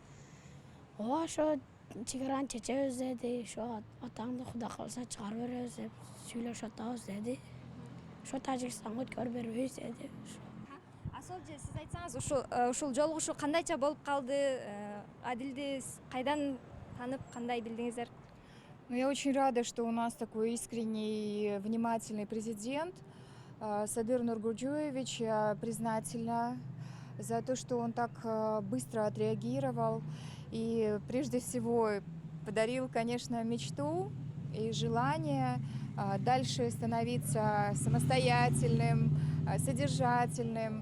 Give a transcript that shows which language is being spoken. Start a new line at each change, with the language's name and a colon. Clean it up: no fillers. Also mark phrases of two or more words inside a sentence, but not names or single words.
Kyrgyz: Ооба ошо чегараны чечебиз деди. Ошо атаңды Кудай калса чыгарып беребиз деп сүйлөшүп атабыз деди. Ошо Тажикстанга өткөрүп бербейбиз деди. Асол же сиз айтсаңыз, ушул жолугушуу кандайча болуп калды? Адилди кайдан танып, кандай билдиңиздер?
Russian: Я очень рада, что у нас такой искренний, внимательный президент. Садыр Нургулджоевич, я признательна за то, что он так быстро отреагировал и прежде всего подарил, конечно, мечту и желание дальше становиться самостоятельным, содержательным.